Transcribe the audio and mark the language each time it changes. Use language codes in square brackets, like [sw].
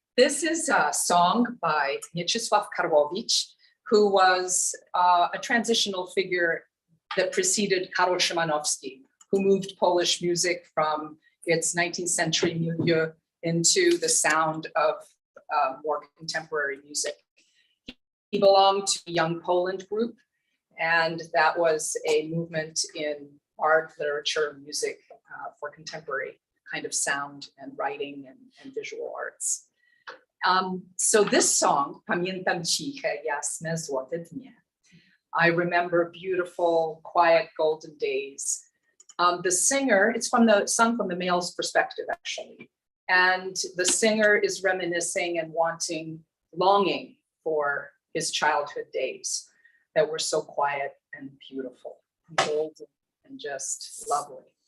[en] This is a song by Mieczysław Karłowicz, who was a transitional figure that preceded Karol Szymanowski, who moved Polish music from its 19th century milieu into the sound of more contemporary music. He belonged to a Young Poland group, and that was a movement in art, literature, music for contemporary kind of sound and writing and visual arts. [pl] So this song, Pamiętam ciche, jasne, złote dnie. [en] I remember beautiful, quiet, golden days. The singer, it's sung from the male's perspective, actually. And the singer is reminiscing and longing for his childhood days that were so quiet and beautiful, and golden and just lovely.